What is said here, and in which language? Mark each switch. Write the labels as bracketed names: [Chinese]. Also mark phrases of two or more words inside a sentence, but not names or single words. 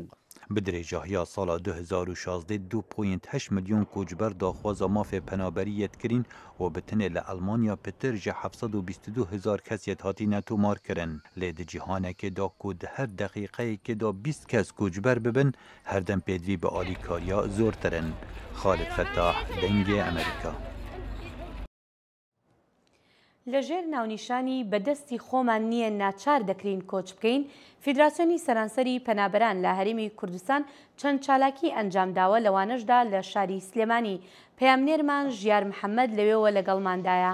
[Kurdish] Bi dirêjahiya sala 2016 2.8 milyon koçber daxwaza mafê penaberî yetkirin û bi tinê li Almanya pitir ji 722,000 kes yet hatîne tomar kirin. Lê di cîhanekê da ku di her deqîqeyekê da 20 kes koçber bibin her dem pêdivî bi alîkariya zortirin. Xalid Fettah, Dengê Amerîka. [Central Kurdish] لەژێر ناونیشانی بەدەستی خۆمان نییە ناچار دەکرین کۆچ بکەین فیدراسیۆنی سەرانسەری پەنابەران لە هەرێمی کوردستان چەند چالاکی ئەنجامداوە لەوانەشدا لە شاری سلێمانی پەیامنێرمان ژیار محەممەد لەوێەوە لەگەڵماندایە.